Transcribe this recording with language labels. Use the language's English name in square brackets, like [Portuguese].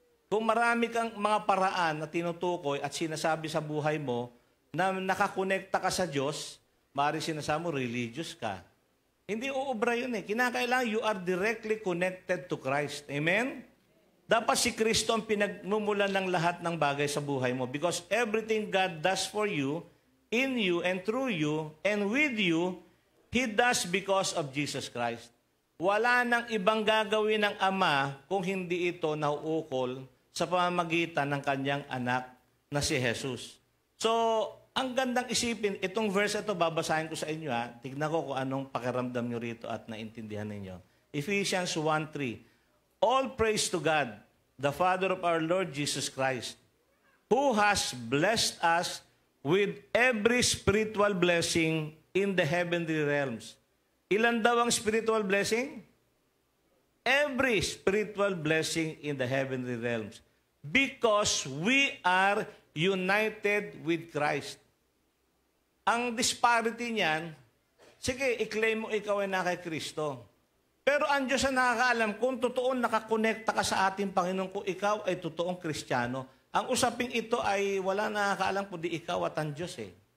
[Filipino] Kung marami kang mga paraan na tinutukoy at sinasabi sa buhay mo na nakakonekta ka sa Diyos, maaari sinasabi mo, religious ka. Hindi uubra yun eh. Kinakailangan [English] you are directly connected to Christ. Amen? [Filipino] Dapat si Kristo ang pinagmumulan ng lahat ng bagay sa buhay mo [English] because everything God does for you, in you and through you and with you, He does because of Jesus Christ. [Filipino] Wala nang ibang gagawin ng Ama kung hindi ito nauukol sa pamamagitan ng kanyang anak na si Jesus. So, ang gandang isipin, itong verse ito, babasahin ko sa inyo. Tignan ko kung anong pakiramdam nyo rito at naintindihan ninyo. Ephesians 1:3. [English] All praise to God, the Father of our Lord Jesus Christ, who has blessed us with every spiritual blessing in the heavenly realms. [Filipino] Ilan daw ang [English] spiritual blessing? Every spiritual blessing in the heavenly realms. Because we are united with Christ. [Filipino] Ang disparity niyan, sige, i-claim mo ikaw ay na kay Kristo. Pero ang Diyos ang nakakaalam kung totoo nakakonekta ka sa ating Panginoon kung ikaw ay totoong Kristiyano. Ang usaping ito ay wala nakakaalam kundi ikaw at ang Diyos eh.